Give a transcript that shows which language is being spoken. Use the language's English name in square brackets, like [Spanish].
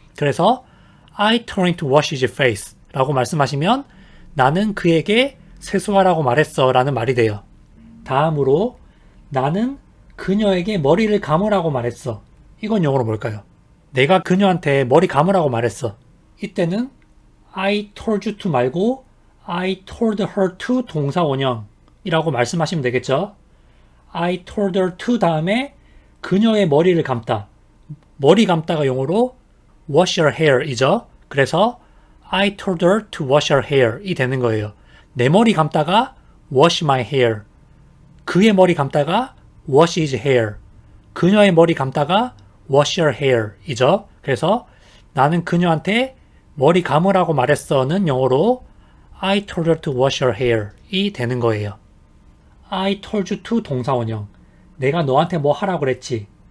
[Korean] 그래서 [English] I told him to wash his face [Korean] 라고 말씀하시면 나는 그에게 세수하라고 말했어 라는 말이 돼요. 다음으로 나는 그녀에게 머리를 감으라고 말했어. 이건 영어로 뭘까요? 내가 그녀한테 머리 감으라고 말했어. 이때는 [English] I told you to [Korean] 말고 [English] I told her to [Korean] 동사 원형이라고 말씀하시면 되겠죠. [English] I told her to [Korean] 다음에 그녀의 머리를 감다. 머리 감다가 용어로 [English] wash your hair [Korean] 이죠. 그래서 [English] I told her to wash her hair [Korean] 이 되는 거예요. 내 머리 감다가 [English] wash my hair. [Korean] 그의 머리 감다가 [English] wash his hair. [Korean] 그녀의 머리 감다가 [English] wash your hair [Korean] 이죠. 그래서 나는 그녀한테 머리 감으라고 말했어는 영어로 [English] I told her to wash her hair [Korean] 이 되는 거예요. [English] I told you to 동사원형. [Korean] 내가 너한테 뭐 하라고 그랬지.